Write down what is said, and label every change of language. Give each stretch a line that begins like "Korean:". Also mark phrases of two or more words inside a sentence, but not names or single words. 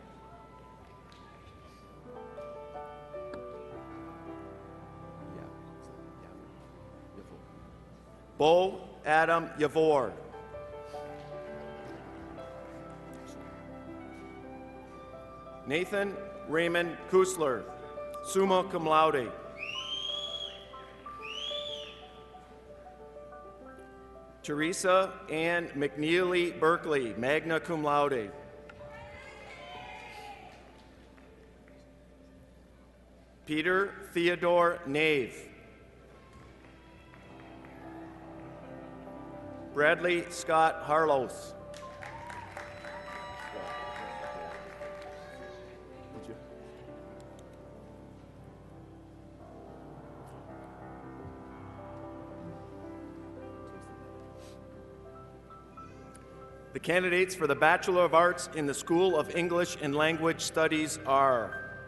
English: Bo Adam Yavor. Nathan Raymond Kusler,
Latin: summa cum laude.
English: Teresa Ann McNeely Berkeley,
Latin: magna cum laude.
English: Peter Theodore Nave. Bradley Scott Harlos. The candidates for the Bachelor of Arts in the School of English and Language Studies are